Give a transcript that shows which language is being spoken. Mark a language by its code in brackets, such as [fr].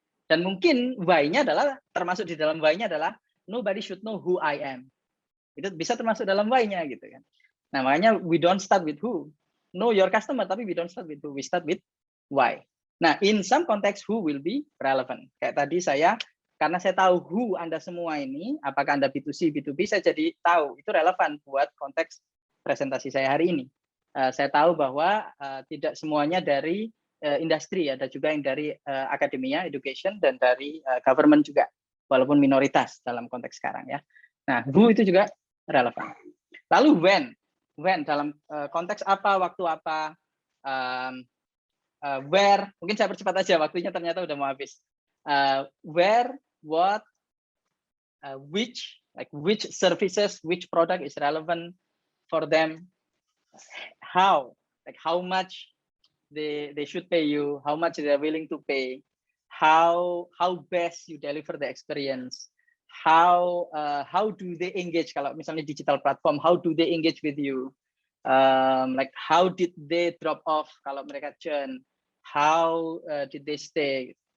[id] Dan mungkin why-nya adalah, termasuk di dalam why-nya adalah nobody should know who I am. Itu bisa termasuk dalam why-nya gitu kan. Nah, makanya [en] we don't start with who. Know your customer, [id] tapi [en] we don't start with who. We start with why. [id] Nah, [en] in some context who will be relevant. [id] Kayak tadi karena saya tahu who Anda semua ini, apakah Anda B2C, B2B, saya jadi tahu itu relevan buat konteks presentasi saya hari ini. Saya tahu bahwa tidak semuanya dari industri, ada juga yang dari akademia, education, dan dari government juga, walaupun minoritas dalam konteks sekarang ya. Nah, who itu juga relevan. Lalu when dalam konteks apa, waktu apa, where, mungkin saya percepat aja, waktunya ternyata udah mau habis. [en] Where, what, which services, which product is relevant for them, how much they should pay you, how much they are willing to pay, how best you deliver the experience, how do they engage, [id] kalau misalnya [en] digital platform, how do they engage with you, how did they drop off [id] kalau mereka churn, [en] how did they stay,